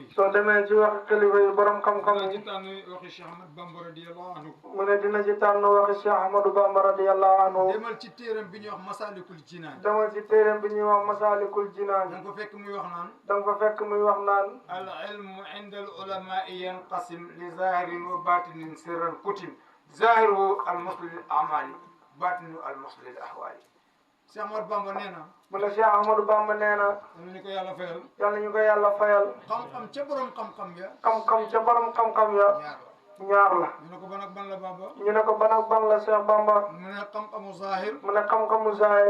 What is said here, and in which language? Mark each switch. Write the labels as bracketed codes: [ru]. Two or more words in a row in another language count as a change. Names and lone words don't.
[wo] soo demee ci wax kilifa yi borom xam-xam dina ci yi tànn waxi Cheikh Ahmad Bamba [ar] رضي الله عنه [wo] mu ne dina ci tànn waxi Cheikh Ahmadou Bamba [ar] رضي الله عنه [wo] demal ci téeram bi ñuy wax Masalikul Jinaan dama ci téeram bi ñuy wax Masalikul Jinaan da nga ko fekk muy wax naan da nga fa fekk muy wax naan [ar] العلم عند العلماء ينقسم لظاهر وباطن سرا كتم ظاهر المصلح الأعمال باطن المصلح الأحوال Cheikh Ahmad Bamba [wo] nee na mu ne Cheikh Ahmadou Bamba nee na am ñu ko yàlla fayal yàlla ñu ko yàlla fayal xam-xam ca borom xam-xam ya xam-xam ca borom xam-xam ya ñaar la ñaar la ñu ne ko ban ak ban la Bamba ñu ne ko ban ak ban la Cheikh Bamba mu ne xam-xamu zahir mu ne xam-xamu zahir